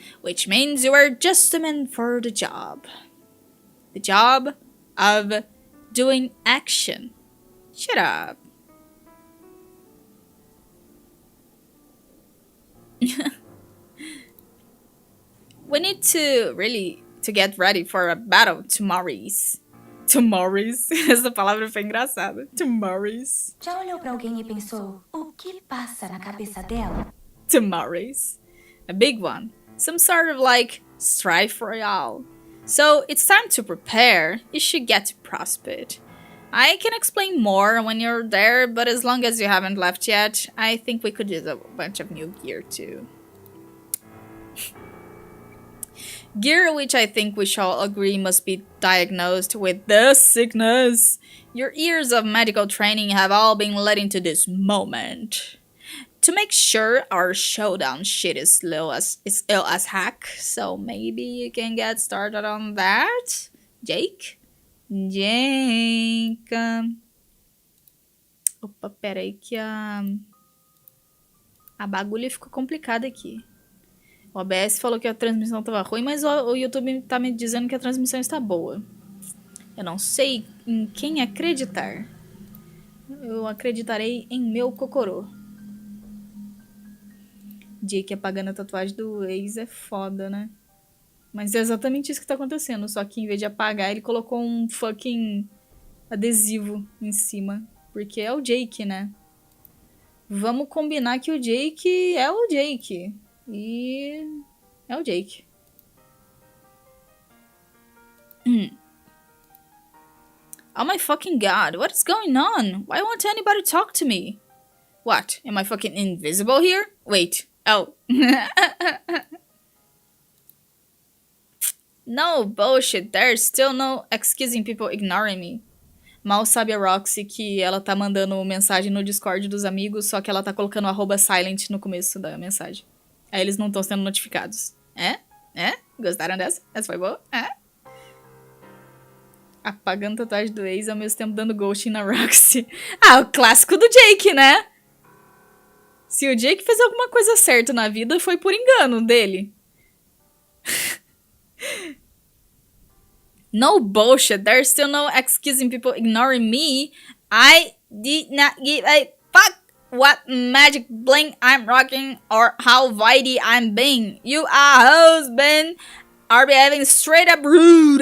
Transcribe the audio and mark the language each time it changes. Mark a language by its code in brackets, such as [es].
[en] Which means you are just the man for the job. The job of doing action. Shut up. We need to get ready for a battle tomorrow's. Tomorrow's? [pt] Essa palavra foi engraçada. [en] Tomorrow's. [pt] Já olhou pra alguém e pensou, o que passa na cabeça dela? [en] Tomorrow's. A big one. Some sort of like strife royale. So it's time to prepare. You should get to Prospect. I can explain more when you're there, but as long as you haven't left yet, I think we could use a bunch of new gear too. Gear which I think we shall agree must be diagnosed with the sickness. Your years of medical training have all been led into this moment. To make sure our showdown shit is ill as heck, so maybe you can get started on that? Jake? Jake. [pt] Opa, peraí que a bagulha ficou complicada aqui. O OBS falou que a transmissão estava ruim, mas o YouTube tá me dizendo que a transmissão está boa. Eu não sei em quem acreditar. Eu acreditarei em meu cocorô. Jake apagando a tatuagem do ex é foda, né? Mas é exatamente isso que tá acontecendo. Só que em vez de apagar, ele colocou um fucking adesivo em cima. Porque é o Jake, né? Vamos combinar que o Jake é o Jake. E é o Jake. [en] Oh my fucking god, what is going on? Why won't anybody talk to me? What? Am I fucking invisible here? Wait. Oh. No bullshit, there's still no excusing people ignoring me. [pt] Mal sabe a Roxy que ela tá mandando mensagem no Discord dos amigos, só que ela tá colocando @silent no começo da mensagem. Aí eles não estão sendo notificados. É? Gostaram dessa? Essa foi boa? Apagando tatuagem do ex ao mesmo tempo dando ghosting na Roxy. O clássico do Jake, né? Se o Jake fez alguma coisa certa na vida, foi por engano dele. [en] No bullshit. There's still no excusing people ignoring me. I did not give a fuck what magic bling I'm rocking or how vitey I'm being. You husband are behaving straight up rude.